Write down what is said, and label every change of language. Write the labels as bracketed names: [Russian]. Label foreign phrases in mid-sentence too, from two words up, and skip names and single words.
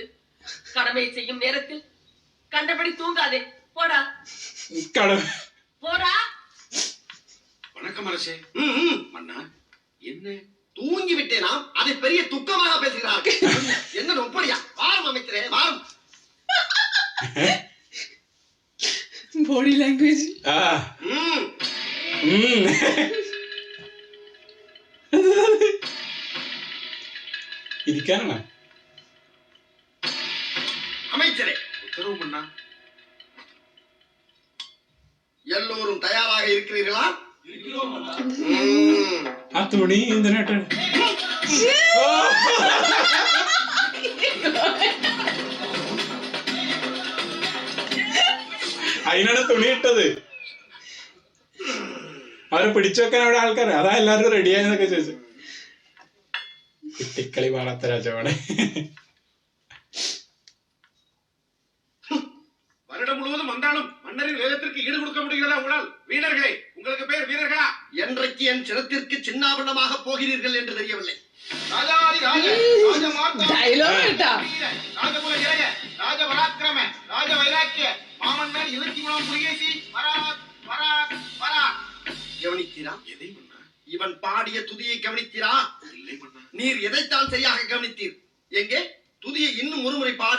[Tamil] கடமை செய்யும் நேரத்தில் கண்டபடி தூங்காதே. போடா போடா. வணக்கம் அரசே. மன்னா, என்ன தூங்கி விட்டேனா? அதை பெரிய துக்கமாக பேசுகிறார்கள். என்ன நொப்படியா? வாரம் அமைக்கிறே வாரம். [English] body language. [Malayalam] ഇരിക്കാനാണ് [Tamil] அமைச்சரே. உத்தரவு மன்னா. எல்லோரும் தயாராக இருக்கிறீர்களா? [Malayalam] ആ തുണി എന്തിനായിട്ട് അതിനാണ് തുണി ഇട്ടത്. അവരെ പിടിച്ചു വെക്കാൻ അവിടെ ആൾക്കാർ, അതാ എല്ലാവർക്കും റെഡിയായെന്നൊക്കെ ചോദിച്ചു. കുട്ടിക്കളി പാടാത്ത രാജാവാണ്. [Tamil] வருடம் முழுவதும் வந்தாலும் மன்னரின் வேகத்திற்கு ஈடு கொடுக்க முடிகிறதா உங்களால்? வீரர்களே, உங்களுக்கு பேர் வீரர்களா? என்றைக்கு என் சிரத்திற்கு சின்னாபண்ணமாக போகிறீர்கள் என்று தெரியவில்லை. ராஜாதி ராஜ ராஜமார்த்தம் [Malayalam] ഡയലോഗ് കേട്ടാ. [Tamil] ராஜகுல இளைய ராஜ பராக்கிரம ராஜ வைராக்கிய மாமன்னர் இலக்கியம் புலிகேசி வராக் வராக் வராக். கவனித்தீரா? எதை மன்னா? இவன் பாடிய துதியை கவனித்தீரா? இல்லை மன்னா. நீர் எதைத்தான் சரியாக கவனித்தீர்? எங்கே துதியை இன்னும் ஒருமுறை பாடு.